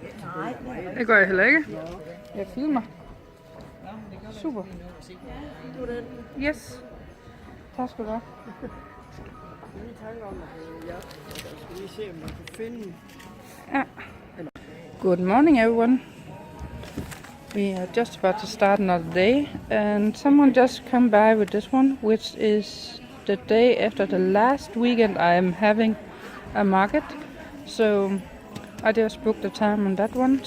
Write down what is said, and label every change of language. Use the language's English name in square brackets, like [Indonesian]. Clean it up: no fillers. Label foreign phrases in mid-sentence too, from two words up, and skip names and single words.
[Danish] Det gør jeg heller ikke. Jeg filmer. Super. Yes. Tak skal du have. Ja. [English] Good morning, everyone. We are just about to start another day, and someone just come by with this one, which is the day after the last weekend I am having a market. So I just booked the time on that one.